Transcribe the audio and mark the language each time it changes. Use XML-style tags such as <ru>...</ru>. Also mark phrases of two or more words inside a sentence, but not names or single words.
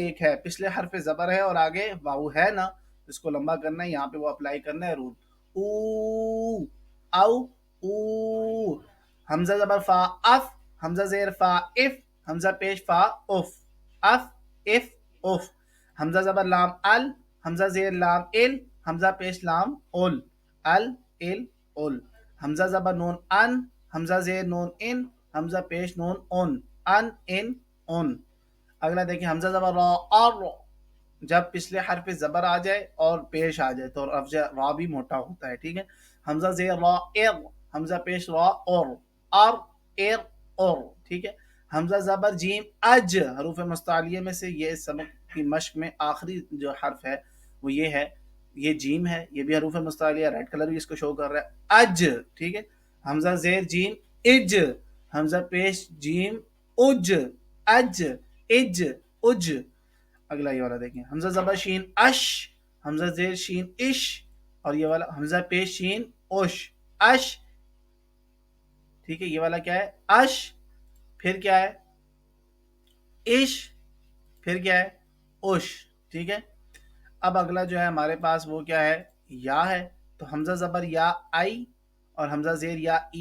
<ur>پچھلے حرف زبر ہے اور آگے واو ہے نا، اس کو لمبا کرنا ہے، یہاں پہ وہ اپلائی کرنا ہے رول. او او او. حمزہ زبر فا اف، حمزہ زیر فا اف، حمزہ پیش فا اف، اف اف اف. حمزہ زبر لام ال، حمزہ زیر لام ال، حمزہ پیش لام اول، ال ال اول. حمزہ زبر نون ان، حمزہ زیر نون ان، حمزہ پیش نون اون، ان ان اون. اگلا دیکھیں حمزہ زبر را اور، جب پچھلے حرف زبر آ جائے اور پیش آ جائے تو را بھی موٹا ہوتا ہے. ٹھیک ہے. حمزہ زیر را ار، حمزہ پیش را اور، ار ار اور. ٹھیک ہے. حمزہ زبر جیم اج، حروف مستعلیہ میں سے یہ اس سبق کی مشق میں آخری جو حرف ہے وہ یہ ہے، یہ جیم ہے، یہ بھی حروف مستعلیہ،</ur> <en>red color</en> <ur>بھی اس کو شو کر رہا ہے، اج. ٹھیک ہے. حمزہ زیر جیم اج، حمزہ پیش جیم اج، اج اج اج. اگلا یہ والا دیکھیں حمزہ زبر شین اش، حمزہ زیر شین اش، اور یہ والا حمزہ پیش شین اوش، اش. ٹھیک ہے. یہ والا کیا ہے اش، پھر کیا ہے اش، پھر کیا ہے اوش. ٹھیک ہے. اب اگلا جو ہے ہمارے پاس وہ کیا ہے یا ہے. تو حمزہ زبر یا آئی اور حمزہ زیر یا ای.</ur>